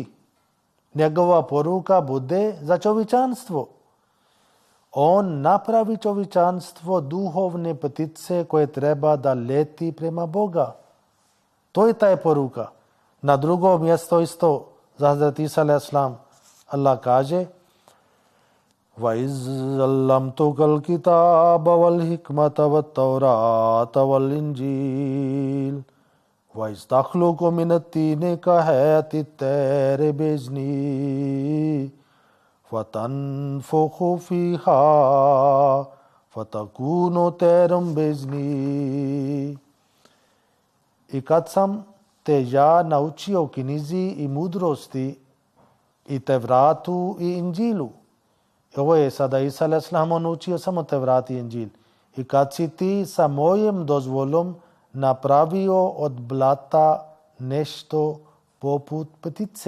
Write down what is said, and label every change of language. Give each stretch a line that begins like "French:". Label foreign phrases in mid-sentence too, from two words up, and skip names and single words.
Bosnian: Njegova poruka bude za čovječanstvo. On napravi čovječanstvo duhovne ptice koje treba da leti prema Boga. To je ta poruka. Na drugo mjesto isto za Hazrat Isa a.s.
Arabic: Allah kaže وَإِذْ عَلَّمْتُكَ الْكِتَابَ وَالْحِكْمَةَ وَالتَّوْرَاةَ وَالْإِنْجِيلَ وَإِذْ تَخْلُقُ مِنَ الطِّينِ كَهَيْئَةِ الطَّيْرِ بِإِذْنِي فَتَنْفُخُ فِيهَا فَتَكُونُ طَيْرًا بِإِذْنِي.
Bosnian: I kad sam te ja naučio knjizi i mudrosti i Tevratu i Inđilu. Ovo je sada Isa a.s. on učio samo Tevrat i Inđil. I kad si ti sa mojim dozvolom napravio od blata nešto poput ptice.